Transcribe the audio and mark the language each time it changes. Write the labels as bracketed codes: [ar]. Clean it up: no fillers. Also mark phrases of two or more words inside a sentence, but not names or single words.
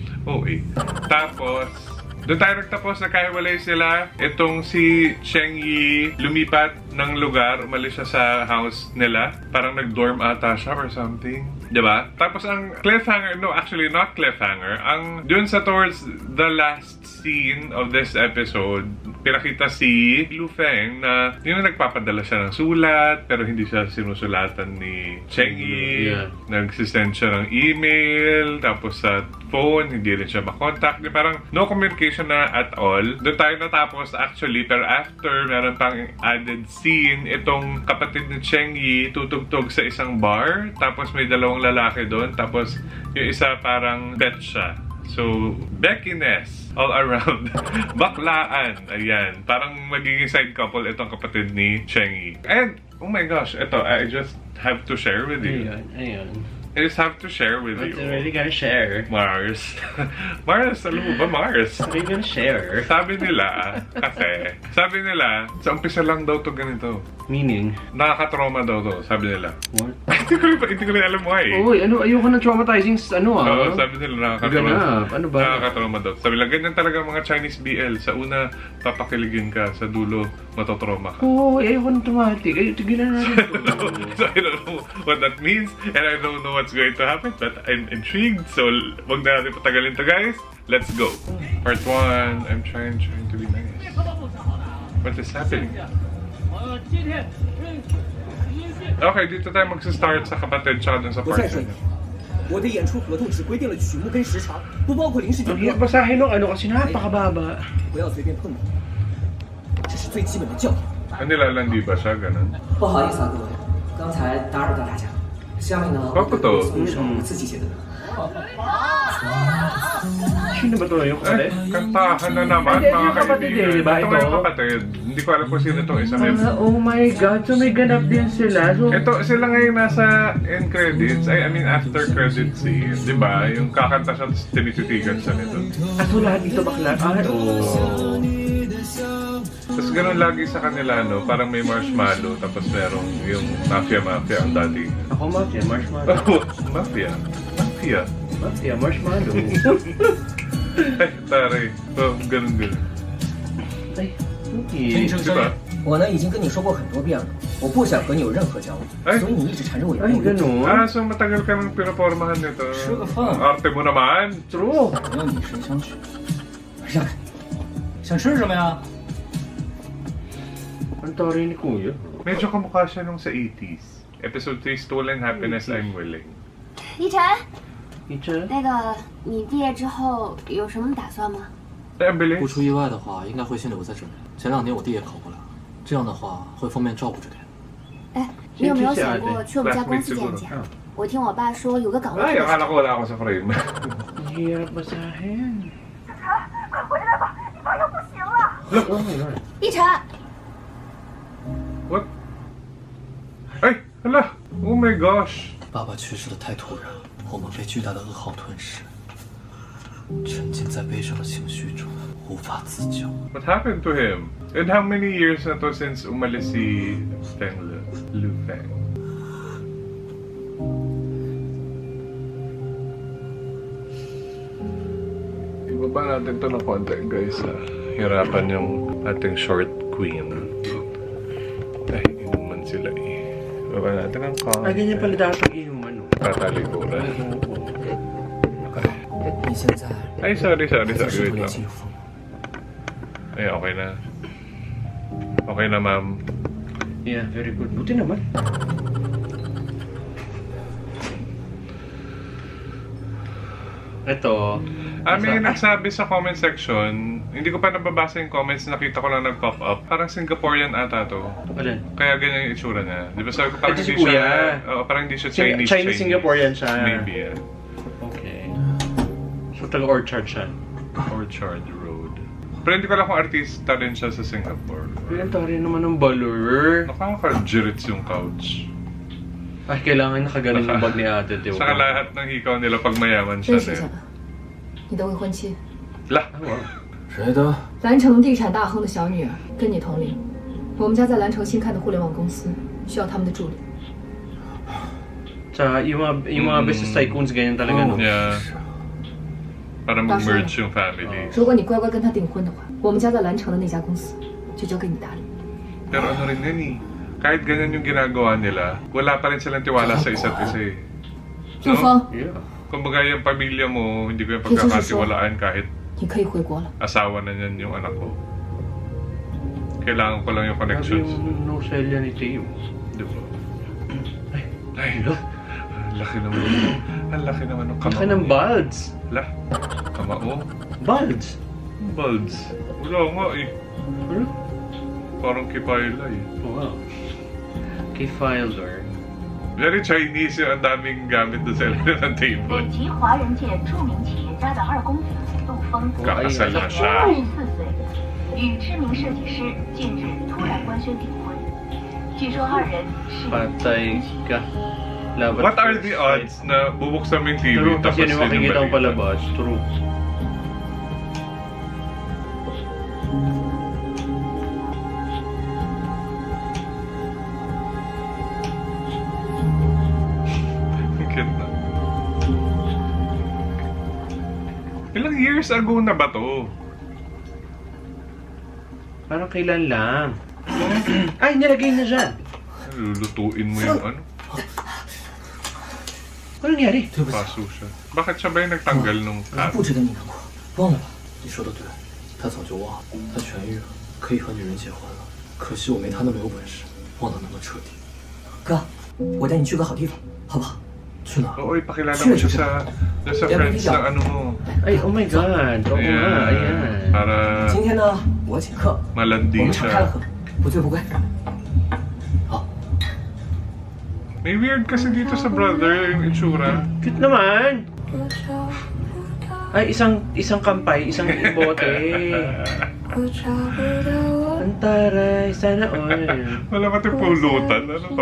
[tl] Tapos, doon tayo nagtapos, nagkahiwalay sila. Itong si Cheng Yi lumipat ng lugar, umalis siya sa house nila. Parang nag-dorm ata siya or something. Diba? Tapos ang cliffhanger, no, [en] actually not cliffhanger. [tl] Ang dun sa [en] towards the last scene of this episode, [tl] pinakita si Lu Feng na yun na nagpapadala siya ng sulat, pero hindi siya sinusulatan ni Cheng Yi. Nagsisend siya ng email, tapos sa phone, hindi rin siya makontakt. Parang [en] no communication [tl] na [en] at all. [tl] Doon tayo natapos actually, pero after, meron pang [en] added scene, [tl] itong kapatid ni Cheng Yi tutugtog sa isang bar, tapos may dalawang lalaki doon, tapos yung isa parang bet siya. [en] So, Beckiness all around. [tl] Baklaan. Ayan. Parang magiging [en] side couple [tl] itong kapatid ni Cheng Yi. [en] And, oh my gosh, ito, I just have to share with you. [tl] Ayun. [en] I just have to share with you. What you really gotta share? [tl] Mars. Mars, alam mo ba Mars? [en] What are you gonna share? [tl] Sabi nila, sa umpisa lang daw to ganito. [en] Meaning? [tl] Nakaka-trauma daw to, sabi nila. [en] What? [tl] Hindi ko rin alam why. Uy, ayoko ng traumatizing Oo, sabi nila nakaka-trauma. Ano ba? Nakaka-trauma daw. Sabi nila, ganyan talaga mga [en] Chinese BL. [tl] Sa una, papakiligin ka. Sa dulo, matotrauma ka. Ayoko ng traumatic. Tigilan natin ito. [en] So I don't know what that means, and I don't know what's going to happen, but I'm intrigued. [tl] So wag na natin patagalin to guys. [en] Let's go. Part 1. I'm trying to be nice. What is happening? [tl] Okay, dito tayo magsa-start sa kapatid tsaka dun sa part 2. [zh] 我的演出合同只规定了曲目跟时长，不包括临时 [tl] Ang [zh] 演 [tl] hirap [zh] 出。 [tl] basahin nung ano kasi napakababa. [zh] 不要随便碰我，这是最基本的教养。 [tl] Ano nilalandi ba siya? Ganun? [zh] 不好意思啊，各位，刚才打扰到大家。下面呢，我给各位送一首我自己写的歌。 [tl] Sino ba ito? Yung kapatid? Kantahan na naman, Hindi, mga yung kapatid kaibigan. eh, di ba? Ito Ito? yung kapatid. Hindi ko alam kung sino itong isa. [en] Oh my God, [tl] so may ganap din sila. So, Ito, sila ngayon nasa [en] end credits. I mean, after credits scene. [tl] Di ba? Yung kakanta siya, tinititigan siya nito. so lahat dito bakla. Tapos ganun lagi sa kanila, no? Parang may marshmallow, tapos merong yung mafia ang dati. Ako mafia, marshmallow. Mafia? Mafia, marshmallow. Ay, taray. Oh, ganun. Ay, okay. Diba? [zh] 我呢已经跟你说过很多遍了，我不想和你有任何交哎流，所以你一直缠着我也 [tl] Ay, [zh] 不用。 [tl] ganun. Ah, so matagal ka nang pinapormahan nito. [en] Sugar fan. [tl] Ang arte mo naman. [en] True. [zh] 我要你谁相许？让开！想吃什么呀？ [tl] Ang tari ni Kuya. Medyo kamukha siya nung sa 80s. [en] Episode 3, Stolen Happiness, I'm Willing. [zh] 依晨， [en] Teacher? [zh] 那个你毕业之后有什么打算吗？ [tl] Ay, ang [zh] 不 [tl] bilis. [zh] 出意外的话，应该会先留在这里。前2年我弟也考过来了，这样的话会方便照顾着点。哎，你有没有想过去我们家公司见见？我听我爸说有个岗位 [tl] Ay, [zh] 特别 [tl] akala ko wala ako sa frame. Ang hirap basahin. [zh] 快回来吧，你爸要不行了。 [en] Oh my God. [zh] 依晨， [tl] What? Ay, hala. [en] Oh my gosh. [zh] 爸爸去世的太突然，我们被巨大的噩耗吞噬，沉浸在悲伤的情绪中，无法自救。 [en] What happened to him? And how many years [tl] na to [en] since [tl] umalis si [en] Feng Lu Feng? [tl] Ibaba natin to ng konti, guys. Hirapan yung ating short queen. Ay, inuman sila eh. Ibaba natin ang konti. Ay, ganyan pala dapat inuman, no? Tatalikuran. [zh] 你现在 [tl] Ay, sorry. [zh] 还 [en] Wait [zh] 是不联 [tl] lang. [zh] 系有风。 [tl] Ay, okay na. Okay na, ma'am. [en] Yeah, very good. [tl] Buti naman. Ito. May nagsabi sa [en] comment section, [tl] hindi ko pa nababasa yung comments, nakita ko lang nag-pop up. Parang Singaporean ata to. Alin? Kaya ganyan yung itsura niya. Di ba sabi ko parang Ito si hindi siya, Kuya. parang hindi siya Chinese Chinese. Singaporean siya. [en] Maybe, yeah. [tl] Okay. So, taga-Orchard siya. Orchard Road. Pero hindi ko alam kung artista rin siya sa Singapore. Ay, ang tari naman ng balor. Nakaka-jirits yung couch. Ay, kailangan nakagaling yung bag ni ate, di ba? Saka lahat ng hikaw nila pag mayaman [zh] 认 [tl] siya [zh] 识一下 [tl] din. [zh] 吧，你的未婚妻， [tl] La! [zh] 谁的？蓝城地产大亨的小女儿，跟你同龄。我们家在蓝城新开的互联网公司，需要他们的助理。 [tl] Sa yung mga [en] business tycoons, [tl] ganyan talaga, no? [en] Yeah. [tl] Para mag-merge yung family. [zh] 如果你乖乖跟他订婚的话，我们家在蓝城的那家公司就交给你打理。 [tl] Pero ano rin yan eh. Kahit ganyan yung ginagawa nila, wala pa rin silang tiwala sa isa't isa eh. [zh] 陆峰， [en] Yeah. [tl] Kumbaga yung pamilya mo, hindi ko yung pagkakatiwalaan kahit [zh] 你可以回国了。 [tl] asawa na niyan yung anak ko. Kailangan ko lang yung Grabe [en] connections. [tl] yung no-selya ni Teo. Di ba? Ay, [en] Hello? [tl] ang laki naman. Ang laki naman ng kamao. Laki ng bulbs. La, kamao. Bulbs? Bulbs. Wala nga eh. Ano? Parang kipayla eh. Wow. Kay Filer. Very Chinese yung ang daming gamit doon sa ilalim ng [zh] 北 [en] table. [zh] 极华人界著名企业家的二公子陆峰， [tl] Kakasal na siya. [zh] 24 岁，与知名设计师近日突然官宣订婚。据说二人是 [tl] Patay ka. Labat [en] What are the odds [tl] na bubuksan mo yung TV [en] True, [tl] tapos kasi hindi yun yung makikita ang balita? palabas. True. Ang ganda. Ilang years ago na ba to? Parang kailan lang. Ay, nilagay na dyan. Lulutuin mo yung ano? Ano nangyari? [zh] 对不起， [tl] Paso siya. Bakit siya ba yung nagtanggal nung [zh] 不值得你难过。忘了吧。你说的对，他早就忘了，他痊愈了，可以和女人结婚了。可惜我没他那么有本事，忘得那么彻底。哥，我带你去个好地方，好不好？去哪儿？ [tl] Oo, ipakilala mo siya sa friends na ano mo. Ay, oh my God. Oo nga, ayan. Para [zh] 今天呢，我请客，我 [tl] malandi [zh] 们敞开了 [tl] siya. [zh] 喝，不醉不归。 [tl] May weird kasi dito sa brother yung itsura. Cute naman. Ay, isang kampay, isang bote. Ang taray, sana all. Wala pati pulutan. Ano to?